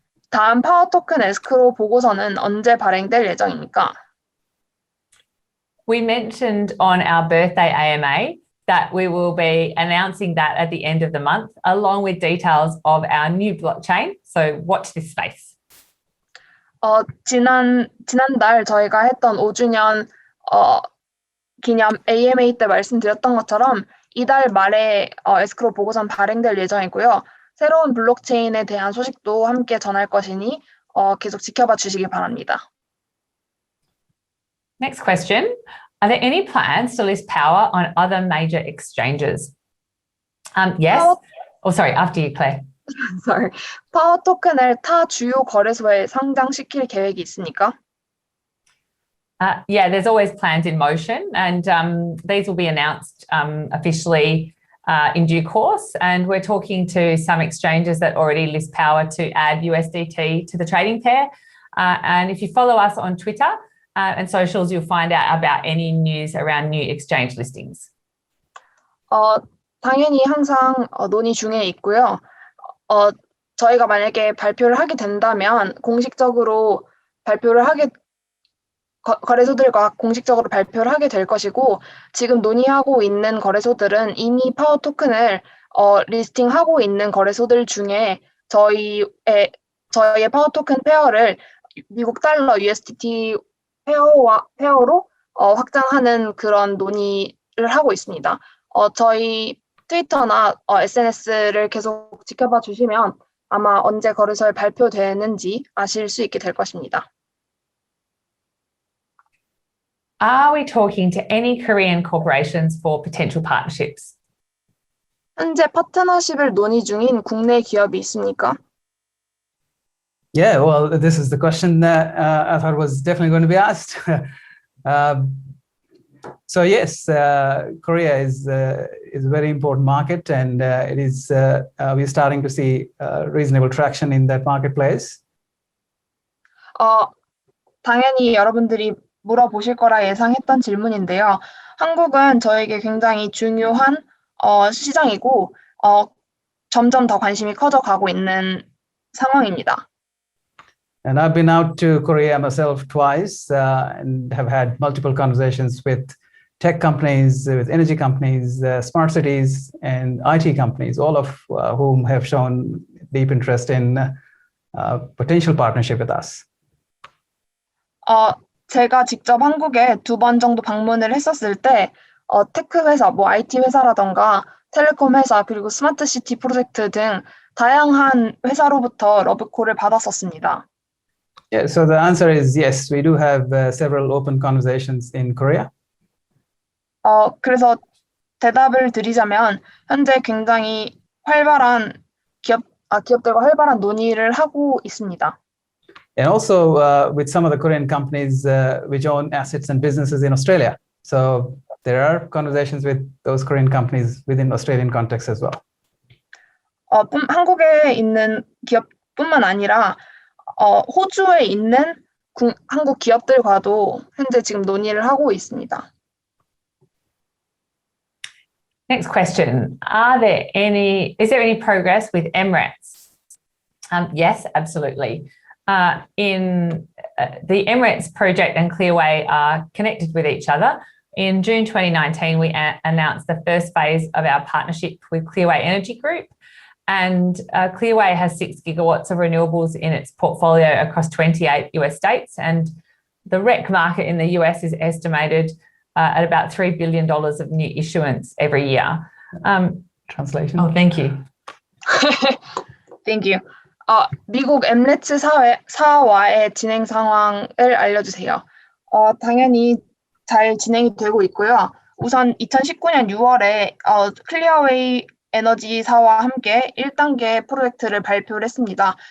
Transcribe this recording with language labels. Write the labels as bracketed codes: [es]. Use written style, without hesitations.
[ko] 다음 파워 토큰 에스크로 보고서는 언제 발행될 예정입니까? [en] We mentioned on our birthday AMA that we will be announcing that at the end of the month, along with details of our new blockchain. So watch this space. [ko] 지난달 저희가 했던 5주년 기념 AMA 때 말씀드렸던 것처럼 이달 말에 에스크로 보고서는 발행될 예정이고요. 새로운 블록체인에 대한 소식도 함께 전할 것이니 계속 지켜봐 주시기 바랍니다. [en] Next question. Are there any plans to list Power on other major exchanges? Yes. After you, Claire. Sorry. [ko] 파워 토큰을 타 주요 거래소에 상장시킬 계획이 있습니까? [en] Yeah, there's always plans in motion, and these will be announced officially in due course. And we're talking to some exchanges that already list Power to add USDT to the trading pair. And if you follow us on Twitter and socials, you'll find out about any news around new exchange listings. [ko] 당연히 항상 논의 중에 있고요. 저희가 만약에 발표를 하게 된다면 공식적으로 거래소들과 공식적으로 발표를 하게 될 것이고 지금 논의하고 있는 거래소들은 이미 파워 토큰을 리스팅하고 있는 거래소들 중에 저희의 파워 토큰 페어를 미국 달러 USDT 페어로 확장하는 그런 논의를 하고 있습니다. 저희 트위터나 SNS를 계속 지켜봐 주시면 아마 언제 거래소에 발표되는지 아실 수 있게 될 것입니다. [en] Are we talking to any Korean corporations for potential partnerships? [ko] 현재 파트너십을 논의 중인 국내 기업이 있습니까? [en] Yeah, well, this is the question that I thought was definitely going to be asked. So yes, Korea is a very important market, and it is we're starting to see reasonable traction in that marketplace. [ko] 당연히 여러분들이 물어보실 거라 예상했던 질문인데요. 한국은 저에게 굉장히 중요한 시장이고 점점 더 관심이 커져가고 있는 상황입니다. [en] And I've been out to Korea myself twice and have had multiple conversations with tech companies, with energy companies, smart cities, and IT companies, all of whom have shown deep interest in potential partnership with us. [ko] 제가 직접 한국에 2번 정도 방문을 했었을 때 테크 회사, 뭐 IT 회사라던가 텔레콤 회사, 그리고 스마트 시티 프로젝트 등 다양한 회사로부터 러브콜을 받았었습니다. [en] Yeah, so the answer is yes, we do have several open conversations in Korea. [ko] 그래서 대답을 드리자면 현재 굉장히 활발한 기업들과 활발한 논의를 하고 있습니다. [en] And also with some of the Korean companies which own assets and businesses in Australia. So there are conversations with those Korean companies within Australian context as well. [ko] 한국에 있는 기업뿐만 아니라 호주에 있는 한국 기업들과도 현재 지금 논의를 하고 있습니다. [en] Next question. Is there any progress with M-RETS? Yes, absolutely. The M-RETS project and Clearway are connected with each other. In June 2019, we announced the first phase of our partnership with Clearway Energy Group. And Clearway has 6 gigawatts of renewables in its portfolio across 28 US states. And the REC market in the US is estimated at about $3 billion of new issuance every year. Translation. Oh, thank you. Thank you. [ko] 미국 M-RETS 사와의 진행 상황을 알려주세요. 당연히 잘 진행이 되고 있고요. 우선 2019년 6월에 클리어웨이 에너지사와 함께 1단계 프로젝트를 발표를 했습니다.